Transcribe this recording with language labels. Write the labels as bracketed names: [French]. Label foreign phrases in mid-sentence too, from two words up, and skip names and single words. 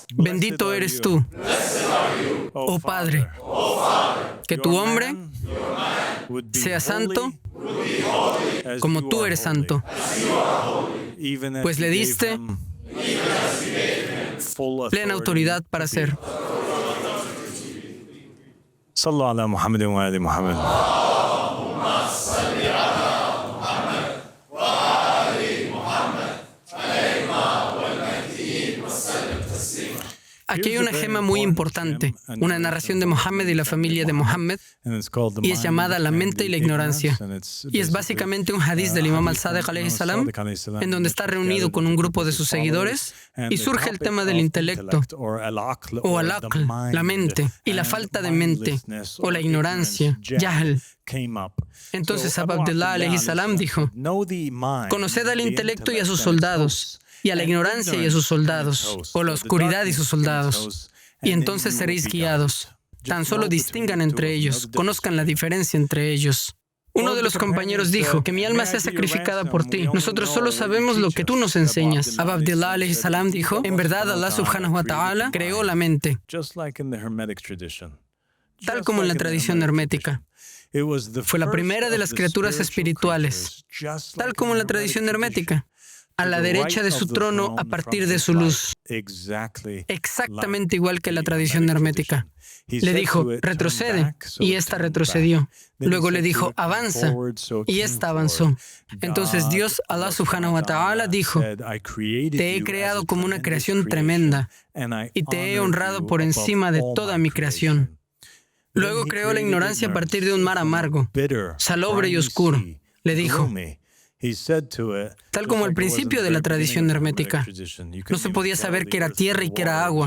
[Spanish] Bendito eres tú, oh Padre, que tu hombre sea santo como tú eres santo, pues le diste plena autoridad para hacer. [Arabic] صلوا على محمد وآل محمد. [Spanish] Aquí hay una gema muy importante, una narración de Mohammed y la familia de Mohammed, y es llamada La mente y la ignorancia. Y es básicamente un hadiz del Imam al-Sadiq [Arabic] عليه السلام, [Spanish] en donde está reunido con un grupo de sus seguidores, y surge el tema del intelecto, o al-aql, la mente, y la falta de mente, o la ignorancia, jahl. Entonces Abu Abdullah [Arabic] عليه السلام [Spanish] dijo: conoced al intelecto y a sus soldados, y a la ignorancia y a sus soldados, o la oscuridad y sus soldados, y entonces seréis guiados. Tan solo distingan entre ellos, conozcan la diferencia entre ellos. Uno de los compañeros dijo: que mi alma sea sacrificada por ti. Nosotros solo sabemos lo que tú nos enseñas. Abu Abdullah [Arabic] عليه السلام [Spanish] dijo: en verdad [Arabic] الله سبحانه وتعالى [Spanish] creó la mente, tal como en la tradición hermética. Fue la primera de las criaturas espirituales, tal como en la tradición hermética, a la derecha de su trono a partir de su luz, exactamente igual que la tradición hermética. Le dijo: retrocede, y ésta retrocedió. Luego le dijo: avanza, y ésta avanzó. Entonces Dios, [Arabic] الله سبحانه وتعالى, [Spanish] dijo: te he creado como una creación tremenda, y te he honrado por encima de toda mi creación. Luego creó la ignorancia a partir de un mar amargo, salobre y oscuro. Le dijo, tal como al principio de la tradición hermética, no se podía saber qué era tierra y qué era agua.